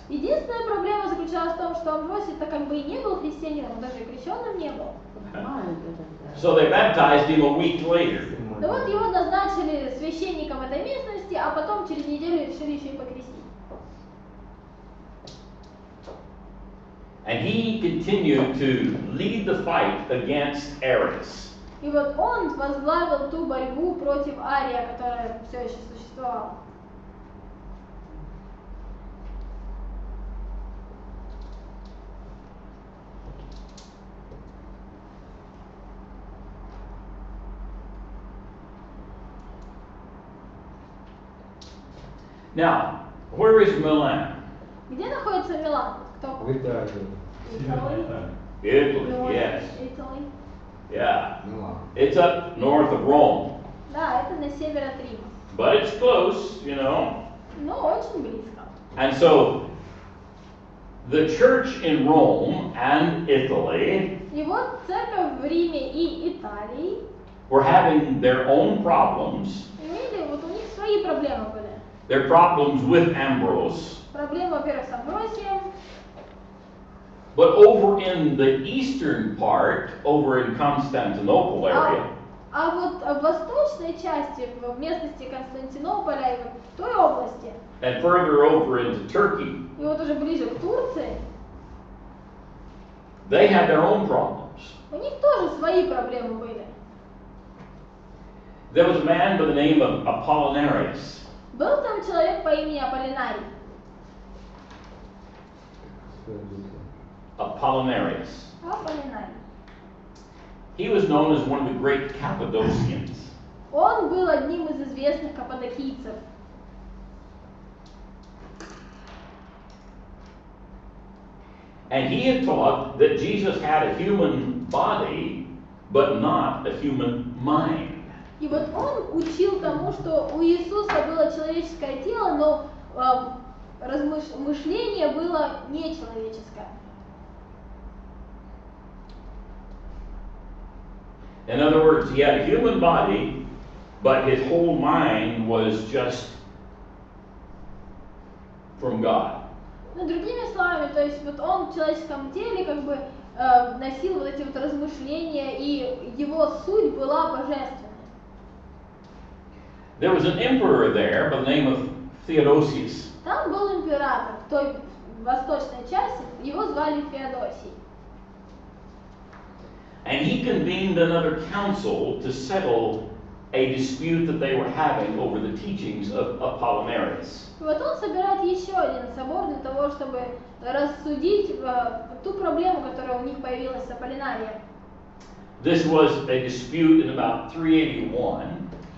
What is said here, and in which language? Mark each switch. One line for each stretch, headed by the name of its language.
Russian: Единственная проблема заключалась в том, что Амвросий-то как бы и не был христианином, он даже и крещенным не был. Понимают это.
English: So they baptized him a week later.
Russian: Но вот его назначили священником этой местности, а потом через неделю решили еще и покрестить.
English: And he continued to lead the fight against Arius.
Russian: И вот он возглавил ту борьбу против Ария, которая все еще существовала.
English: Now, where is Milan?
Russian: Где находится Милан? Кто? В Италии. Италии?
English: Italy, North yes. Italy. Yeah.
Russian: Ну ладно.
English: It's up north of Rome.
Russian: Да, это на север от Рима.
English: But it's close, you know.
Russian: Но очень близко.
English: And so the church in Rome and Italy
Russian: И вот церковь в Риме и Италии
English: were having their own problems.
Russian: имели, вот у них свои проблемы были.
English: Their problems with Ambrose.
Russian: Проблемы, во-первых, с Амбросием.
English: But over in the eastern part, over in Constantinople area,
Russian: А вот в восточной части, в местности Константинополя и вот в той области,
English: and further over into Turkey,
Russian: и вот уже ближе к Турции,
English: they had their own problems.
Russian: у них тоже свои проблемы были.
English: There was a man by the name of Apollinarius.
Russian: Был там человек по имени Аполлинарий.
English: Apollinarius.
Russian: Аполлинарий.
English: He was known as one of the great Cappadocians.
Russian: Он был одним из известных каппадокийцев.
English: And he had taught that Jesus had a human body, but not a human mind.
Russian: И вот он учил тому, что у Иисуса было человеческое тело, но мышление было нечеловеческое.
English: In other words, he had a human body, but his whole mind was just from God.
Russian: Ну, другими словами, то есть вот он в человеческом теле как бы носил вот эти вот размышления, и его суть была божественной.
English: There was an emperor there by the name of Theodosius.
Russian: Там был император в той восточной части, его звали Феодосий.
English: And he convened another council to settle a dispute that they were having over the teachings of Apollinarius.
Russian: И вот он собирает еще один собор для того, чтобы рассудить ту проблему, которая у них появилась с Аполлинарием.
English: This was a dispute in about 381.